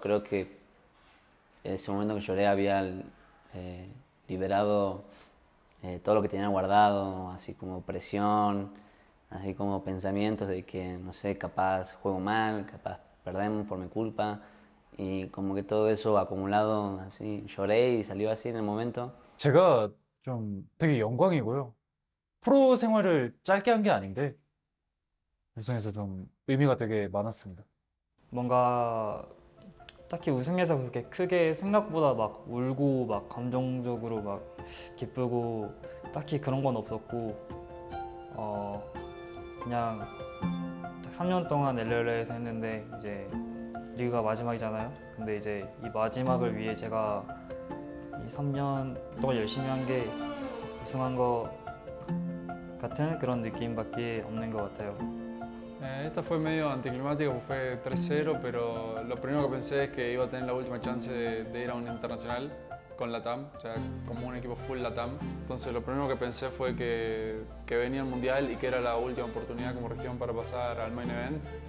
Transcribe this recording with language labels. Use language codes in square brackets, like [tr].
[es] Creo que en ese momento que lloré había liberado todo lo que tenía guardado, así como presión, así como pensamientos de que, no sé, capaz juego mal, capaz perdemos por mi culpa. Y como que todo eso acumulado, así lloré y salió así en el momento. [ko] 제가 좀 되게 영광이고요. 프로 생활을 짧게 한 게 아닌데 우승해서 좀 의미가 되게 많았습니다. 뭔가 딱히 우승해서 그렇게 크게 생각보다 막 울고 막 감정적으로 막 기쁘고 딱히 그런 건 없었고 그냥 딱 3년 동안 LLA에서 했는데 이제 리그가 마지막이잖아요. 근데 이제 이 마지막을 위해 제가 이 3년 동안 열심히 한 게 우승한 거 같은 그런 느낌밖에 없는 것 같아요. [es] Esta fue medio anticlimático, fue 3-0, pero lo primero que pensé es que iba a tener la última chance de ir a un internacional con LATAM, o sea, como un equipo full LATAM. Entonces lo primero que pensé fue que venía el Mundial y que era la última oportunidad como región para pasar al Main Event.